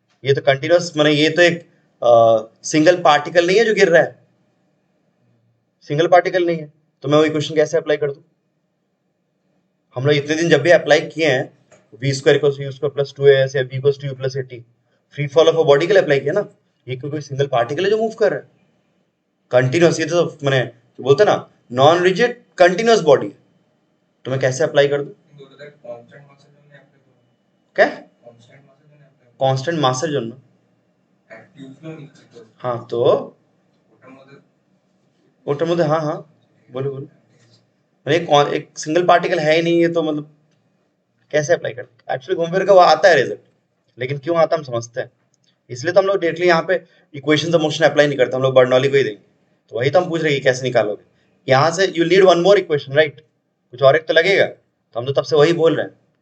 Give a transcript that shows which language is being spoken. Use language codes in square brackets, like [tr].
[hi] ये तो कंटिन्यूस मैंने, ये तो एक सिंगल पार्टिकल नहीं है जो गिर रहा है, सिंगल पार्टिकल नहीं है, तो मैं वो इक्वेशन कैसे अप्लाई कर दूं, हम लोग इतने दिन जब भी अप्लाई किए हैं, we square equals you square plus 2as या v equals to you plus 80, free fall of a body के लिए अप्लाई किया ना, ये कोई सिंगल पार्टिकल है जो मूव कर रहा है, कंटिन्यूस, ये तो मैंने जो बोलते हैं ना, नॉन रिजिड कंटिन्यूस बॉडी, तो मैं कैसे अप्लाई कर दूं, [bn] কিন্তু ওটা কনস্ট্যান্ট মাসের জন্য অ্যাপ্লাই করব। [hi] क्या [bn] কনস্ট্যান্ট মাসের জন্য অ্যাপ্লাই করব। कांस्टेंट मासेर জন্য, এক টিউবগুলো নিচ্ছি তো [hi] हाँ तो [bn] ওটার মধ্যে ওটার মধ্যে, [hi] हाँ हाँ बोलो बोलो, एक सिंगल पार्टिकल है ही नहीं, ये तो मतलब कैसे अप्लाई करते, एक्चुअली घूम फिर का वो आता है रिजल्ट, लेकिन क्यों आता हम समझते हैं, इसलिए तो हम लोग डायरेक्टली यहाँ पे इक्वेशन ऑफ मोशन अप्लाई नहीं करते, हम लोग बर्नौली को ही देंगे, तो वही तो हम पूछ रहे हैं कि कैसे निकालोगे, यहाँ से you need one more equation, right, कुछ और एक तो लगेगा, तो हम तो तब से वही बोल रहे हैं